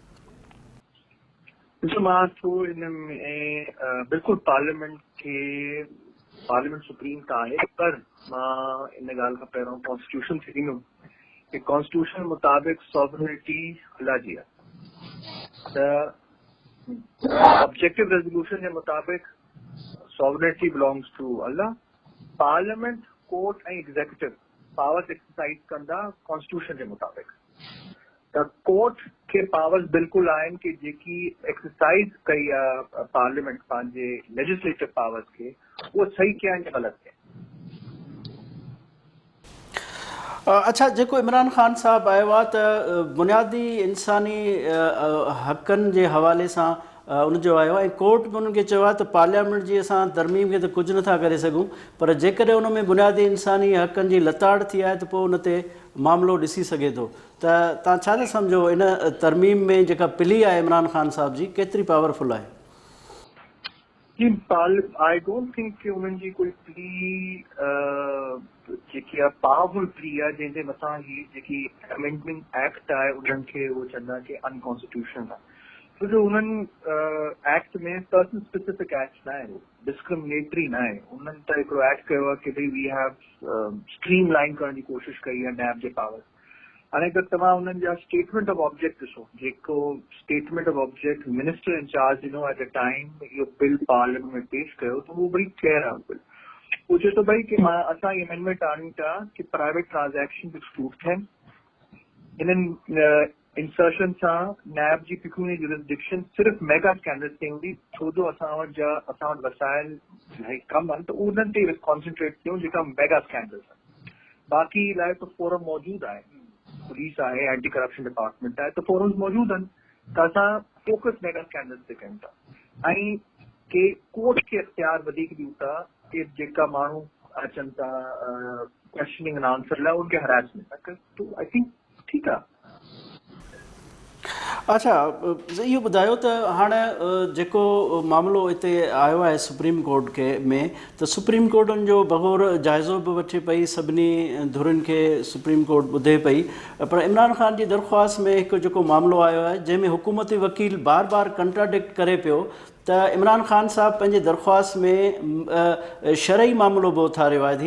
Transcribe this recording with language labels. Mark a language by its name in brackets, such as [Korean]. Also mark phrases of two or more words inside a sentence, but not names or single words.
[Sindhi] मां थो हिन में बिल्कुलु [English] parliament supreme [Sindhi] त आहे, पर मां इन ॻाल्हि खां पहिरियों कॉन्स्टिट्यूशन खे ॾींदुमि कि कॉन्स्टिट्यूशन मुताबिक़ सॉवरेनिटी अल्लाह जी आहे। [English] त objective resolution [Sindhi] के मुताबिक [English] sovereignty belongs to Allah. parliament, court ऐं executive powers exercise कंदा कॉन्स्टिट्यूशन [Sindhi] के मुताबिक. त कोर्ट के पावर्स बिल्कुल आहिनि कि जेकी एक्सरसाइज कई पार्लियामेंट पंहिंजे [English] legislative powers [Sindhi] के उहो सही कया या ग़लति कया. अच्छा, जेको इमरान ख़ान साहब आयो आहे त बुनियादी इंसानी हक़नि जे हवाले सां उनजो आयो आहे ऐं कोर्ट बि उन्हनि खे चयो आहे त पार्लियामेंट जी असां तरमीम खे त कुझु नथा करे सघूं, पर जेकॾहिं उन में बुनियादी इंसानी हक़नि जी लताड़ थी आहे त पोइ उन ते मामिलो ॾिसी सघे थो. त तव्हां छा था सम्झो इन तरमीम में जेका पिली आहे इमरान ख़ान साहब जी केतिरी पावरफुल आहे? [English] I don't think [Sindhi] कि उन्हनि जी कोई प्ली जेकी आहे [English] powerful plea [Sindhi] आहे जंहिंजे मथां ही जेकी [English] amendment act [Sindhi] आहे उन्हनि खे उहो चवंदा कि अनकॉन्स्टिट्यूशनल आहे. छो जो उन्हनि एक्ट में [English] person specific act [Sindhi] न आहे, डिस्क्रिमिनेटरी न आहे. उन्हनि त हिकिड़ो एक्ट कयो आहे कि भई [English] we have streamline [Sindhi] करण जी कोशिशि कई आहे नैब जे पावर. हाणे अगरि तव्हां उन्हनि जा [English] statement of object [Sindhi] ॾिसो, जेको [English] statement of object minister in-charge [Sindhi] ॾिनो [English] at the time [Sindhi] इहो [English] bill parliament [Sindhi] में पेश कयो त उहो बड़ी क्लियर आहे. बिल उहो चए थो भई कि असां इहे अमेंडमेंट आणियूं था कि [English] private transaction [Sindhi] एक्सक्लूड थियनि. इन्हनि इंसर्शन सां नैब जी [English] pecuniary jurisdiction [Sindhi] सिर्फ़ [English] mega scandals [Sindhi] ते हूंदी, छो जो असां वटि वसाइल कम आहिनि त उन्हनि ते कॉन्सेंट्रेट कयूं जेका [English] mega scandals [Sindhi] आहिनि. बाक़ी लाइ त फोरम मौजूदु आहे, पुलिस आहे, [English] anti corruption department [Sindhi] आहे, त फोरम्स मौजूदु आहिनि त असां [English] focus mega scandals [Sindhi] ते कयूं था. ऐं के कोर्ट खे इख्तियार वधीक ॾियूं था कि जेका माण्हू अचनि था [English] questioning and answer [Sindhi] लाइ उनखे हरासमेंट था कनि. तो [English] I think [Sindhi] ठीकु आहे. अच्छा, इहो ॿुधायो त हाणे जेको मामिलो हिते आयो आहे सुप्रीम कोर्ट के में त सुप्रीम कोर्ट उनजो बग़ौर जाइज़ो बि वठे पई, सभिनी धुरियुनि खे सुप्रीम कोर्ट ॿुधे पई, पर इमरान ख़ान जी दरख़्वास्त में हिकु जेको मामिलो आयो आहे जंहिंमें हुकूमती वकील बार बार कंट्राडिक्ट करे पियो त इमरान ख़ान साहब पंहिंजे दरख़्वास्त में शरई मामिलो बि उथारियो आहे.